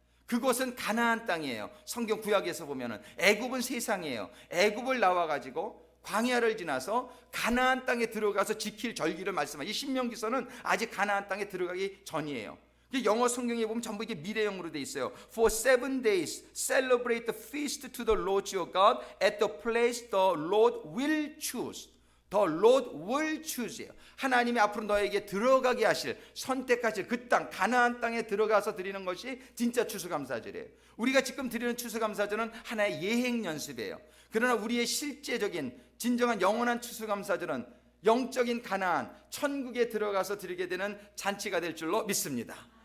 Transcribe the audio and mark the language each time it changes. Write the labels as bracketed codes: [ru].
[ko] 그곳은 가나안 땅이에요. 성경 구약에서 보면은 애굽은 세상이에요. 애굽을 나와 가지고 광야를 지나서 가나안 땅에 들어가서 지킬 절기를 말씀하죠. 이 신명기서는 아직 가나안 땅에 들어가기 전이에요. 영어 성경에 보면 전부 이게 미래형으로 돼 있어요. [en] For 7 days celebrate the feast to the Lord your God at the place the Lord will choose. The Lord will choose예요. [ko] 하나님이 앞으로 너에게 들어가게 하실, 선택하실 그 땅, 가나안 땅에 들어가서 드리는 것이 진짜 추수감사절이에요. 우리가 지금 드리는 추수감사절은 하나의 예행 연습이에요. 그러나 우리의 실제적인 진정한 영원한 추수감사절은 영적인 가나안, 천국에 들어가서 드리게 되는 잔치가 될 줄로 믿습니다.